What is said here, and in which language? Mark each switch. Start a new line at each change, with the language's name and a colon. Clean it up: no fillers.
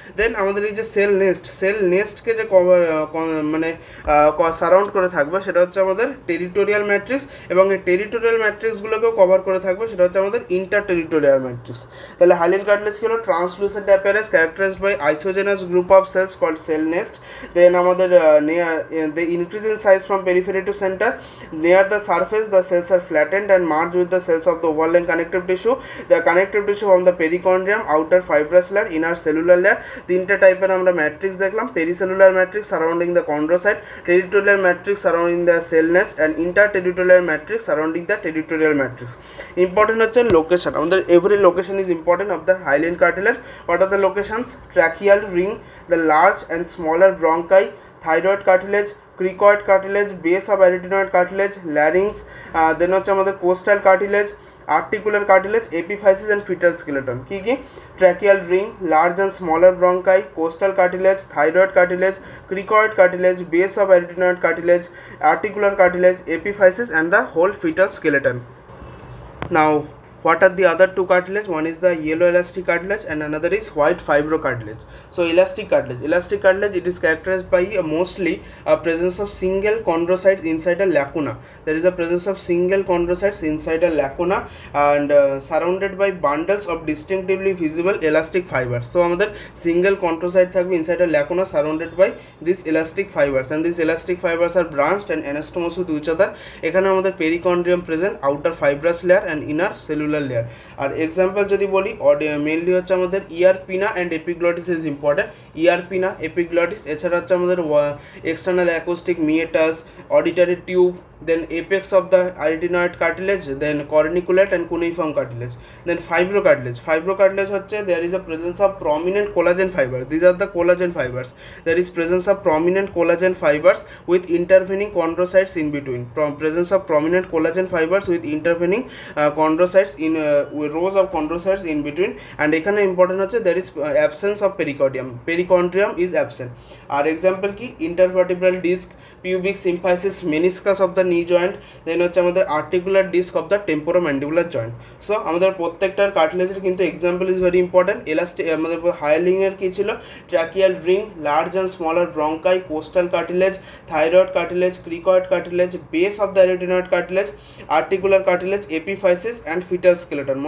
Bangla: দেন আমাদের এই যে সেল নেস্টকে যে কভার মানে সারাউন্ড করে থাকবে সেটা হচ্ছে আমাদের টেরিটোরিয়াল ম্যাট্রিক্স, এবং এই টেরিটোরিয়াল ম্যাট্রিক্সগুলোকেও কভার করে থাকবে সেটা হচ্ছে আমাদের ইন্টার টেরিটোরিয়াল ম্যাট্রিক্স। তাহলে হাইলিন কার্টিলেজ কি হলো?
English: Translucent appearance characterized by isogenous group of cells called cell nest. Then আমাদের the increase in size from periphery to center. Near the surface the cells are flattened and merge with the cells of the overlying connective tissue. The connective tissue from the perichondrium, outer fibrous layer, inner cellular layer.
Bangla: তিনটা টাইপের আমরা matrix দেখলাম,
English: Pericellular matrix surrounding the chondrocyte, territorial matrix surrounding the cell nest and interterritorial matrix surrounding the territorial matrix. Important হচ্ছে location, আমাদের every location is important of the hyaline cartilage. What are the locations? Tracheal ring, the large and smaller bronchi, thyroid cartilage, cricoid cartilage, base of arytenoid cartilage, larynx, then হচ্ছে আমাদের coastal cartilage, articular cartilage, epiphysis and fetal skeleton।
Bangla: কি কি?
English: tracheal ring, large and smaller bronchi, coastal cartilage, thyroid cartilage, cricoid cartilage, base of arytenoid cartilage, articular cartilage, epiphysis and the whole fetal skeleton. Now what are the other two cartilage? One is the yellow elastic cartilage and another is white fibro cartilage. So elastic cartilage it is characterized by mostly a presence of single chondrocytes inside a lacuna. There is a presence of single chondrocytes inside a lacuna and surrounded by bundles of distinctively visible elastic fibers. So আমাদের single chondrocyte থাকবে inside a lacuna surrounded by these elastic fibers, and these elastic fibers are branched and anastomosed with each other. এখানে আমাদের perichondrium present, outer fibrous layer and inner cellular layer.
Bangla: আর example যদি বলি mainly হচ্ছে আমাদের ইয়ার পিনা
English: And epiglottis is important. Ear pinna, epiglottis,
Bangla: এছাড়া হচ্ছে আমাদের
English: External acoustic meatus, auditory tube, then apex of the arytenoid cartilage, then corniculate and cuneiform cartilage. Then fibrocartilage হচ্ছে there is a presence of prominent collagen fibers. These are the collagen fibers. There is presence of prominent collagen fibers with intervening chondrocytes in between. Presence of prominent collagen fibers with intervening chondrocytes in rows of chondrocytes in between. And এখানে important হচ্ছে there is absence of perichondrium is absent.
Bangla: আর example কি?
English: intervertebral disc, pubic symphysis, meniscus of the knee joint, then হচ্ছে আমাদের articular disc of the temporomandibular joint.
Bangla: So আমাদের প্রত্যেকটার কার্টিলেজের কিন্তু example is very important. Elastic আমাদের হাইলিংয়ের কী ছিল?
English: Tracheal ring, large and smaller bronchi, costal cartilage, thyroid cartilage, cricoid cartilage, base of the arytenoid cartilage, articular cartilage, epiphysis and fetal skeleton.